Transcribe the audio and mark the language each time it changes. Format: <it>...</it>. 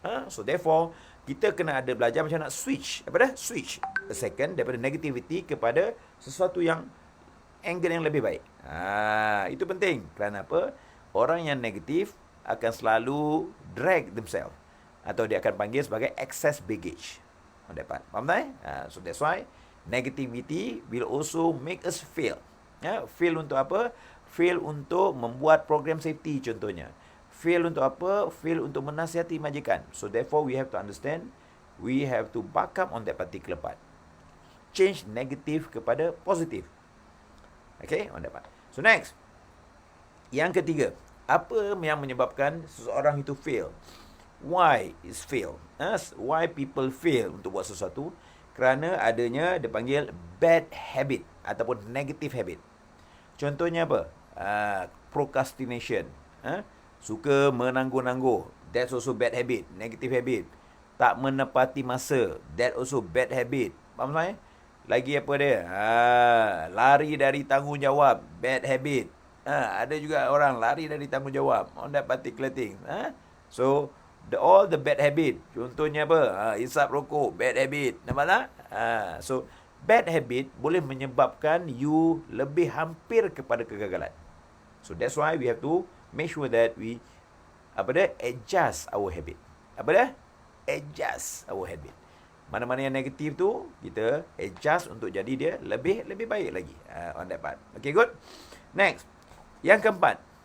<en>So, therefore,</en> <ms>kita kena ada belajar macam nak switch. Apa dah? Switch. A second, daripada negativity kepada sesuatu yang angle yang lebih baik. Itu penting. Kerana apa? Orang yang negatif akan selalu</ms> <en>drag themselves.</en> <ms>Atau dia akan panggil sebagai excess baggage. Dapat. Faham tak?</ms> <en>So that's why negativity will also make us fail.</en> <ms>Fail untuk apa? Fail untuk membuat program safety contohnya. Fail untuk apa? Fail untuk menasihati majikan.</ms> <en>So therefore we have to understand, we have to back up on that particular part. Change negative</en> <ms>kepada positif.</ms> <en>Okay, on that part.</en> <ms>So next, yang ketiga, apa yang menyebabkan seseorang itu fail?</ms> <en>Why is fail? Why people fail</en> <ms>untuk buat sesuatu? Kerana adanya dipanggil bad habit ataupun negative habit. Contohnya apa? Procrastination. Suka menangguh-nangguh.</ms> <en>That's also bad habit, negative habit.</en> <ms>Tak menepati masa.</ms> <en>That also bad habit.</en> <ms>Faham saya? Lagi apa dia? Lari dari tanggungjawab. Bad habit. Ada juga orang lari dari tanggungjawab</ms> <en>on that particular thing. So, all the bad habit.</en> <ms>Contohnya apa? Isap rokok. Bad habit. Nampak tak? So, bad habit boleh menyebabkan you lebih hampir kepada kegagalan.</ms> <en>So, that's why we have to make sure that we adjust our habit. Adjust our habit.</en> <ms>Mana-mana yang negatif tu, kita adjust untuk jadi dia lebih baik lagi.</ms> <en>On that part. Okay, good. Next.</en> <ms>Yang keempat.</ms>